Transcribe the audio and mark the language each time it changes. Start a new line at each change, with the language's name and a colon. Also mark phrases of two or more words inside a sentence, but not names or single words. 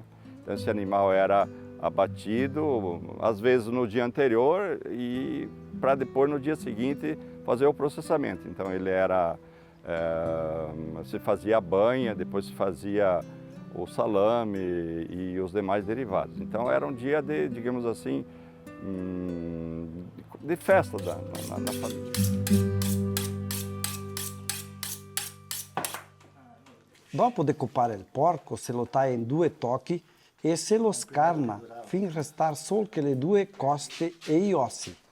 Portuguese: Então esse animal era abatido, às vezes no dia anterior e para depois no dia seguinte fazer o processamento. Então ele se fazia a banha, depois se fazia o salame e os demais derivados. Então era um dia de, digamos assim, de festa na família.
Italian: Dopo decupare il porco, se lo taglia in 2 tocchi e se lo scarna fin restar solo che le 2 coste e gli ossi.